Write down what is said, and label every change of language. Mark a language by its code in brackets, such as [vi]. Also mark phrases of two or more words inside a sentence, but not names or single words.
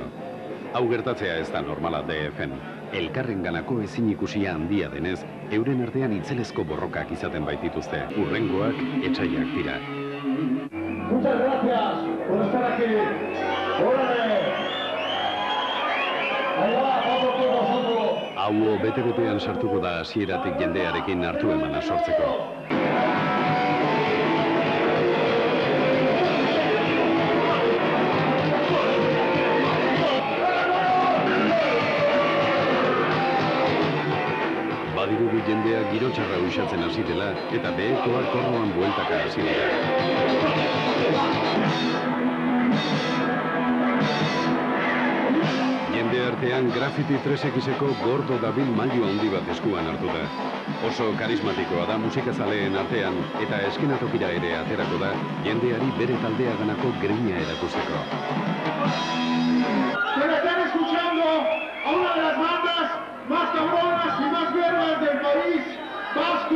[eu] Hau gertatzea ez da normala DF-en. Elkarren ganako ezin ikusia handia denez, euren artean itzelezko borrokak izaten baitituzte. Hurrengoak etsaiak dira. [es] Muchas gracias por estar aquí. ¡Órale! Ahí va, vamos con vosotros. [eu] Hau bete-betean sartuko da hasieratik jendearekin hartu emana sortzeko. Badirudi jendea girotxarra usatzen hasi dela eta behekoak korroan bueltaka hasi dira. Jende artean Graffiti 3Xeko gordo dabil mailu handi bat eskuan hartu da. Oso karismatikoa da musikazaleen artean eta eskenatokira ere aterako da jendeari bere taldeaganako grina erakusteko. [es] Pero están escuchando a una de las bandas más cabronas y más verdes del país vasco.